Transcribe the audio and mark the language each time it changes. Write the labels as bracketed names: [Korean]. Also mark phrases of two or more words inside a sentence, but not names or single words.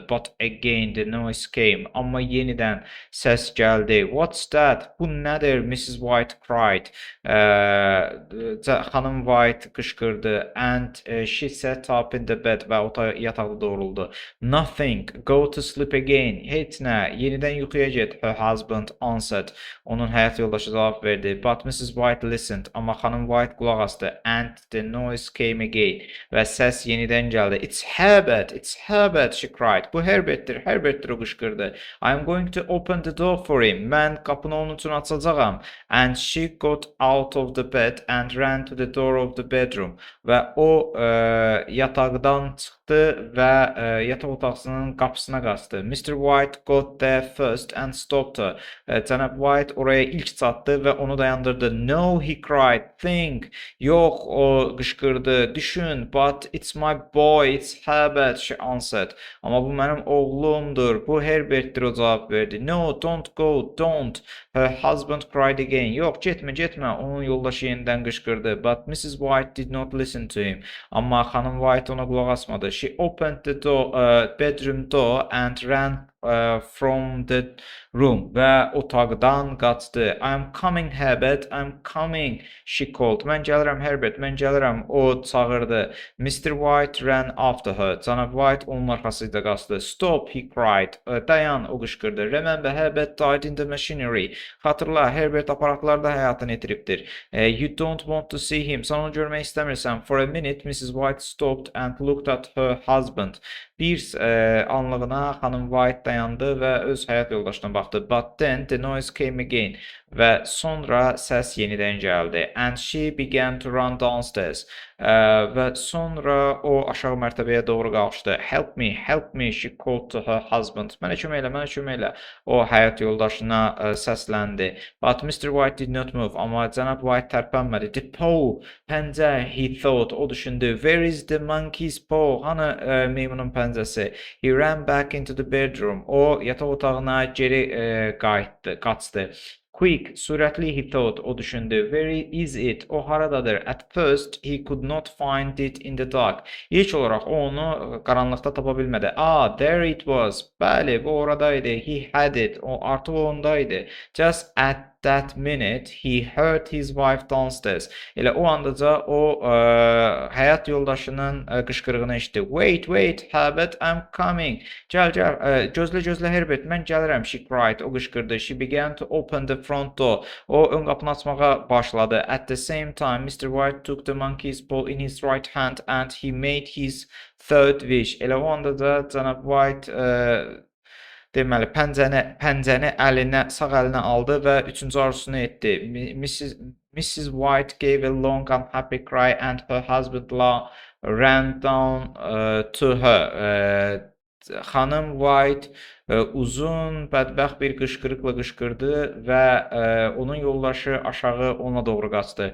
[English] But again the noise came. [Azerbaijani] Amma yenidən səs gəldi. [English] What's that? [Azerbaijani] Bu nədir? [English] Mrs. White cried. [Azerbaijani] Xanım White qışqırdı. [English] And she sat up in the bed [Azerbaijani] və yataqda doğruldu. [English] Nothing. Go to sleep again. [Azerbaijani] Heç nə. Yenidən yuxuya get. [English] Her husband answered. [Azerbaijani] Onun həyat yoldaşı cavab verdi. [English] But Mrs. White listened. [Azerbaijani] Amma xanım White qulaq asdı. [English] And the noise came again. [Azerbaijani] Və səs yenidən gəldi. [English] It's Herbert. It's Herbert, she cried. [Azerbaijani] Bu Bu Herbertdir. Herbertdir o qışqırdı. [English] I'm going to open the door for him. [Azerbaijani] Mən qapını onun üçün açacağam. [English] And she got out of the bed and ran to the door of the bedroom. [Azerbaijani] Və o yataqdan çıxdı və yataq otağının qapısına qaçdı. [English] Mr. White got there first and stopped her. [Azerbaijani] Cənab White oraya ilk çatdı və onu dayandırdı. [English] No, he cried. Think. [Azerbaijani] Yox, o qışqırdı. Düşün. [English] But it's my boy. It's Herbert, she answered. [Azerbaijani] Amma bu mənim oğlumdur. Bu Herbertdir, o cavab verdi. [English] No, don't go, don't. Her husband cried again. [Azerbaijani] Yox, getmə, getmə. Onun yoldaşı yenidən qışqırdı. [English] But Mrs. White did not listen to him. [Azerbaijani] Amma xanım White ona qulaq asmadı. [English] She opened the door, bedroom door and ran from the room [Azerbaijani] və otaqdan qaçdı. [English] I'm coming, Herbert, I'm coming, she called. [Azerbaijani] Mən gəlirəm, Herbert, mən gəlirəm, o çağırdı. [English] Mr. White ran after her. [Azerbaijani] Cənab White onun arxasıyla qaçdı. [English] Stop, he cried. [Azerbaijani] Dayan, o qışqırdı. [English] Remember, Herbert died in the machinery. [Azerbaijani] Xatırla, Herbert aparatlarda həyatını itiribdir. [English] You don't want to see him. [Azerbaijani] Sən onu görmək istəmirsən. [English] For a minute, Mrs. White stopped and looked at her husband. [Azerbaijani] Bir anlığına xanım White dayandı və öz həyat yoldaşına baxdı. [English] But then the noise came again. [Azerbaijani] Və sonra səs yenidən gəldi. [English] And she began to run downstairs. [Azerbaijani] Və sonra o aşağı mərtəbəyə doğru qalxdı. [English] Help me, she called to her husband. [Azerbaijani] Mənə kömək elə, mənə kömək elə. O həyat yoldaşına səsləndi. [English] But Mr. White did not move. [Azerbaijani] Amma cənab White tərpənmədi. [English] The paw, pəncə, he thought. [Azerbaijani] O düşündü. [English] Where is the monkey's paw? [Azerbaijani] Hanı meymunun pəncəsi? [English] He ran back into the bedroom. [Azerbaijani] O yataq otağına geri qaçdı. [English] Quick, sürətli, he thought, [Azerbaijani] o düşündü. [English] Where is it? [Azerbaijani] O haradadır? [English] At first, he could not find it in the dark. [Azerbaijani] İlk olaraq o onu qaranlıqda tapa bilmədi. [English] There it was. [Azerbaijani] Bəli, bu oradaydı. [English] He had it. [Azerbaijani] O artıq ondaydı. [English] Just at that minute, he heard his wife downstairs. [Azerbaijani] Elə o andaca o həyat yoldaşının qışqırığını eşitdi. [English] Wait, Herbert, I'm coming. [Azerbaijani] Gəl, gözlə, Herbert, mən gəlirəm, [English] she cried. [Azerbaijani] O qışqırdı. [English] She began to open the front door. [Azerbaijani] O ön qapını açmağa başladı. [English] At the same time, Mr. White took the monkey's paw in his right hand and he made his third wish. [Azerbaijani] Elə o andaca cənab White deməli, pəncəni sağ əlinə aldı və üçüncü arzusunu etdi. [English] Mrs. White gave a long unhappy cry and her husband ran down to her. [Azerbaijani] Xanım White uzun, bədbəxt bir qışqırıqla qışqırdı və onun yoldaşı aşağı ona doğru qaçdı.